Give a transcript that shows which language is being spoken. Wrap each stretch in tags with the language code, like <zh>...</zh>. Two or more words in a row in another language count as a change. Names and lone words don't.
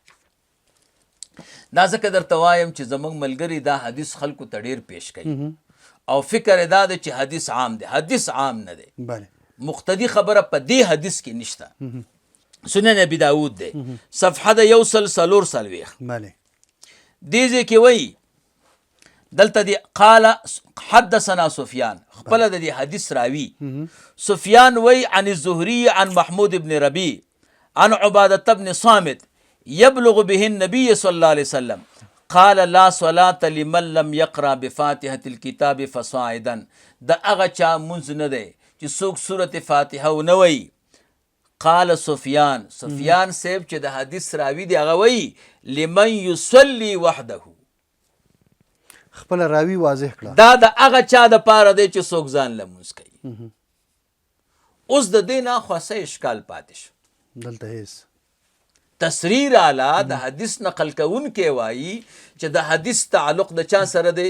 <ps>دا ځکه درته وایم چې زموږ ملګري دا حدیث خلکو ته ډېر پیش کوي او فکر یې دا دی چې حدیث عام دی. حدیث عام نه دی. بله مقتدی خبره په دې حدیث کې نشته. سنن ابي داود دی صفحه د 144. بله دې ځای کې وایي دلته دی</ps> <ar>قال حدثنا سفیان</ar> <ps>خپل د دې حدیث راوي سفیان وایي</ps> <ar>عن الزهري عن محمود بن ربيع عن عبادة بن صامت يبلغ به النبي صلى الله عليه وسلم قال لا صلاة لمن لم يقرأ بفاتحة الكتاب فصاعدا.</ar> <ps>د هغه چا مونځ نه دی چې څوک سورة فاتحه ونه وایي.</ps> <ar>قال سفیان</ar> <ps>صاحب چې د حدیث راوي دی هغه وایي</ps> <ar>لمن يصلي وحده.</ar> <ps>خپل راوي واضح کړه دا د هغه چا د پاره دی چې څوک ځان له مونځ کوي. اوس د دې نه خو څه اشکال پاتې شو. دلته هیڅ تصریح اعلی د حدیث نقل کوونکی وایي چې د حدیث تعلق د چا سره دی؟</ps>